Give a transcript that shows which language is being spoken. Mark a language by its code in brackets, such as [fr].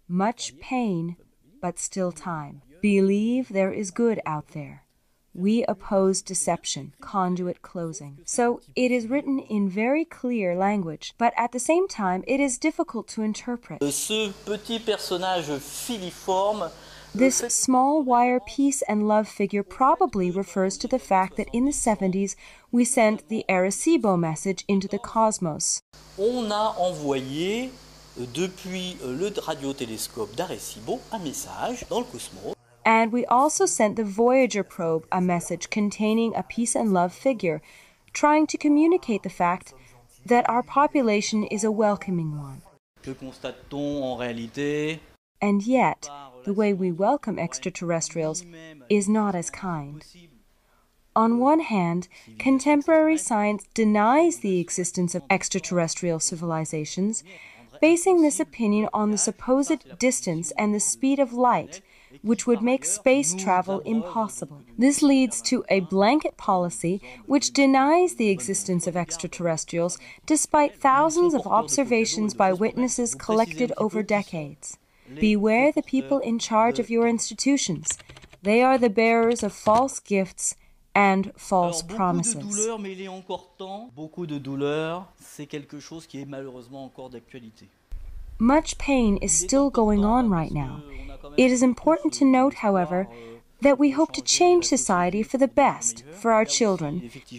[en] Much pain, but still time. Believe there is good out there. We oppose deception, conduit closing. So it is written in very clear language, but at the same time it is difficult to interpret. [fr] Ce petit personnage filiforme. [en] This small wire peace and love figure probably refers to the fact that in the 70s we sent the Arecibo message into the cosmos. [fr] On a envoyé depuis le radiotélescope d'Arecibo un message dans le cosmos. [en] And we also sent the Voyager probe a message containing a peace and love figure, trying to communicate the fact that our population is a welcoming one. [fr] Que constate-t-on en réalité? [en] And yet, the way we welcome extraterrestrials is not as kind. On one hand, contemporary science denies the existence of extraterrestrial civilizations, basing this opinion on the supposed distance and the speed of light, which would make space travel impossible. This leads to a blanket policy which denies the existence of extraterrestrials despite thousands of observations by witnesses collected over decades. Beware the people in charge of your institutions. They are the bearers of false gifts and false promises. [fr] Beaucoup de douleur, mais il est encore temps. Beaucoup de douleur, c'est quelque chose qui est malheureusement encore d'actualité. [en] Much pain is still going on right now. It is important to note, however, that we hope to change society for the best, for our children.